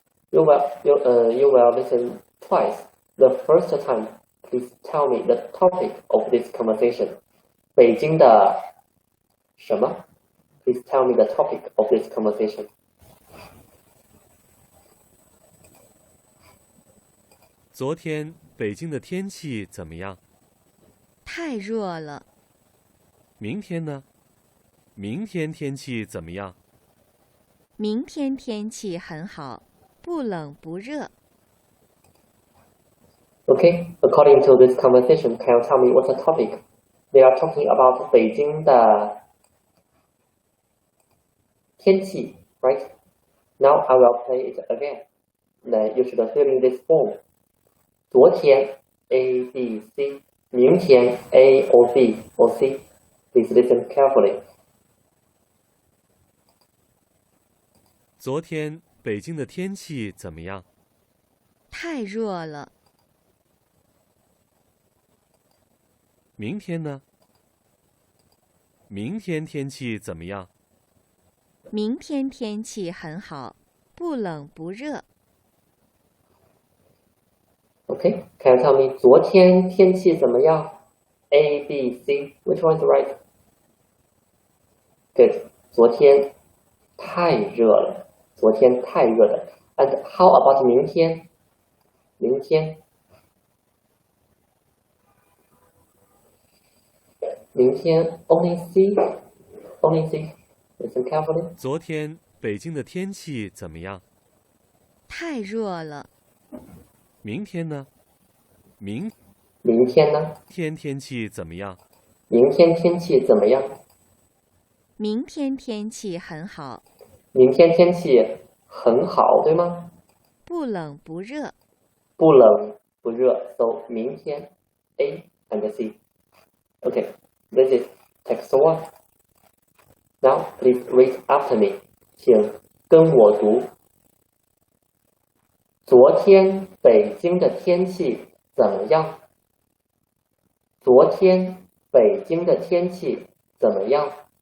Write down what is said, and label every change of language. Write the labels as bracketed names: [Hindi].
[English] You will listen twice. The first time, please tell me the topic of this conversation. [Chinese] 北京的什么 [English] Please tell me the topic of this conversation. [Chinese] 昨天北京的天气怎么样？太热了。明天呢？明天天气怎么样？明天天气很好，不冷不热。 [English] Okay, according to this conversation, can you tell me what's the topic? They are talking about [Chinese] 北京的天气 [English] right? Now I will play it again. Then you should fill in this form. 昨天 A, B, C. 明天 A or B or C. Please listen carefully. [Chinese] 昨天北京的天气怎么样？太热了。明天呢？明天天气怎么样？明天天气很好，不冷不热。 [English] Okay, can you tell me [Chinese] 昨天天气怎么样 [English] A, B, C. Which one is right? Good. [Chinese] 昨天太热了。昨天太热了。 [English] And how about 明天？ [Chinese] 明天？ [English] 明天 only C. Only C. Listen carefully. [Chinese] 昨天北京的天气怎么样？太热了。明天呢？明天呢？天天气怎么样？明天天气怎么样？明天天气很好。明天天气很好，对吗？不冷不热。不冷不热。 [English] So 明天 A and C. Okay, this is text 1. Now please read after me. [Chinese] 请跟我读。昨天北京的天气怎么样？昨天北京的天气怎么样？